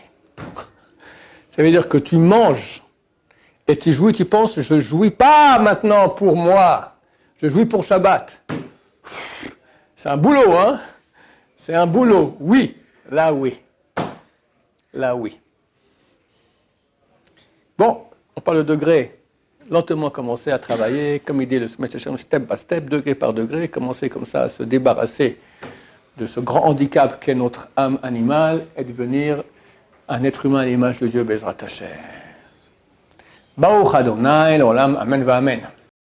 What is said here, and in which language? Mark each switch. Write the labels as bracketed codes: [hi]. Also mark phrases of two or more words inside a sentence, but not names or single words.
[fr] Ça veut dire que tu manges, et tu jouis, tu penses, je jouis pas maintenant pour moi, je jouis pour Shabbat. C'est un boulot, hein? C'est un boulot, oui, là oui. Là, oui. Bon, on parle de degré. Lentement commencer à travailler, comme il dit le [en] step by step, [fr] degré par degré, commencer comme ça à se débarrasser de ce grand handicap qu'est notre âme animale et devenir un être humain à l'image de Dieu, [he] בעזרת השם. ברוך ה' לעולם אמן ואמן.